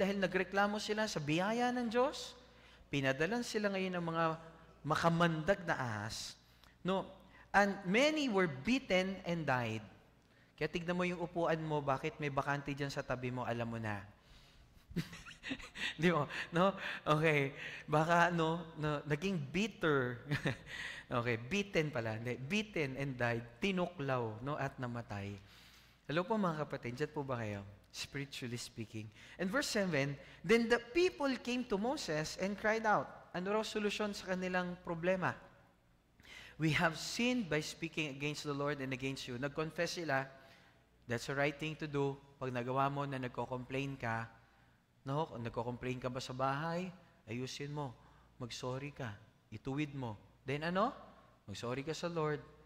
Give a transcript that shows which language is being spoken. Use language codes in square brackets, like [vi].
[tl] Dahil nagreklamo sila sa biyaya ng Diyos, pinadalan sila ngayon ng mga makamandag na ahas, no? [en] And many were beaten and died. [tl] Kaya tignan mo yung upuan mo, bakit may bakante dyan sa tabi mo, alam mo na. Di mo? No? Okay. Baka, naging bitter. Okay, beaten pala. Beaten and died, tinuklaw, no? At namatay. Hello po mga kapatid, dyan po ba kayo? [en] Spiritually speaking. And verse 7, then the people came to Moses and cried out. [tl] Ano raw solusyon sa kanilang problema? [en] We have sinned by speaking against the Lord and against you. [tl] Nag-confess sila, [en] that's the right thing to do. [tl] Pag nagawa mo na nagko-complain ka, no? Kung nagko-complain ka ba sa bahay, ayusin mo. Mag-sorry ka. Ituwid mo. Then ano? Mag-sorry ka sa Lord.